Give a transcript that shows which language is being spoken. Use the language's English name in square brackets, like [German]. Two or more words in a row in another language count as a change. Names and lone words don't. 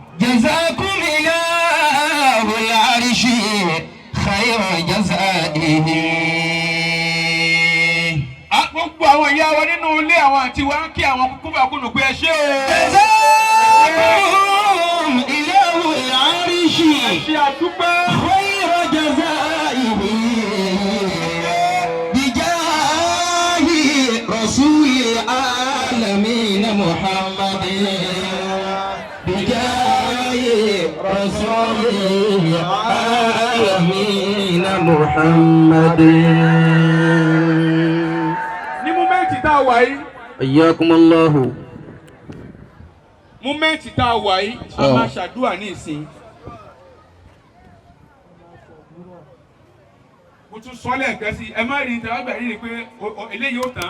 [Arabic] جزاكم إله العرش خير جزائه. [Yoruba] gbogbo àwọn ìyá wa nínú ilé àwọn àti wa ń kí àwọn kúkúbà kúnnù pé ẹ ṣé o. [Arabic] جزاكم إله العرش [Yoruba] ṣe àdúpẹ́. [Arabic] خير جزائه. بجاه رسول العالمين محمد. بجاه رسول العالمين محمد. [Yoruba] ní múmẹ́ǹtì tá a wà yìí. Ayyakumullahu. múmẹ́ǹtì tá a wà yìí a máa ṣàdúrà ní ìsìn. mo tún sọ lẹ́ẹ̀kan sí ẹ má rí i tẹ́wọ́ gbẹ̀rí ni pé eléyìí ó tán.